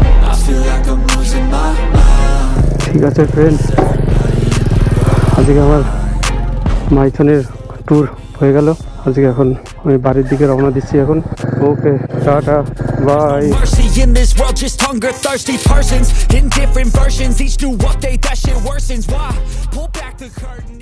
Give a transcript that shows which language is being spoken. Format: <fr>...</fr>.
<en>I feel like I'm losing my mind.</en> <bn>ঠিক আছে friends, আজকে আমার মাইথনের ট্যুর হয়ে গেল। আজকে এখন আমি বাড়ির দিকে রওনা দিচ্ছি এখন। ওকে, tata, by.</bn> <en>Mercy in this world, just hunger thirsty persons in different versions, each new update that shit worsens. Why pull back the curtain?</en>